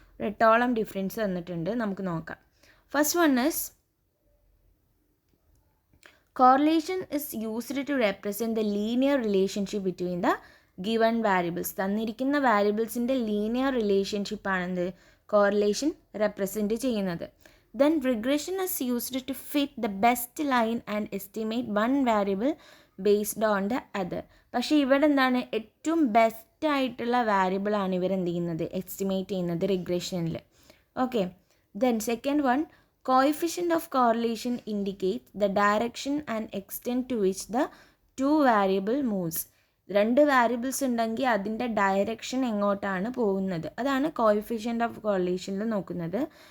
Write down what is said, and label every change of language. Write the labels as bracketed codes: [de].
[ml] 8ഓളം difference തന്നിട്ടുണ്ട്, നമുക്ക് നോക്കാം. [en] First one is correlation is used to represent the linear relationship between the given variables. [ml] തന്നിരിക്കുന്ന വാരിയബിൾസിൻ്റെ linear relationship ആണെന്ത്, correlation represent ചെയ്യുന്നത്. [en] Then regression is used to fit the best line and estimate one variable based on the other. [ml] പക്ഷേ ഇവിടെ എന്താണ്, ഏറ്റവും best ആയിട്ടുള്ള variable ആണ് ഇവരെന്ത് ചെയ്യുന്നത്, എസ്റ്റിമേറ്റ് ചെയ്യുന്നത് റിഗ്രഷനിൽ. [en] Okay, then second one, coefficient of correlation indicates the direction and extent to which the two variable moves. [ml] 2 variables ഉണ്ടെങ്കിൽ അതിൻ്റെ ഡയറക്ഷൻ എങ്ങോട്ടാണ് പോകുന്നത്, അതാണ് കോയിഫിഷ്യൻ്റ് ഓഫ് കോറിലേഷനിൽ നോക്കുന്നത്.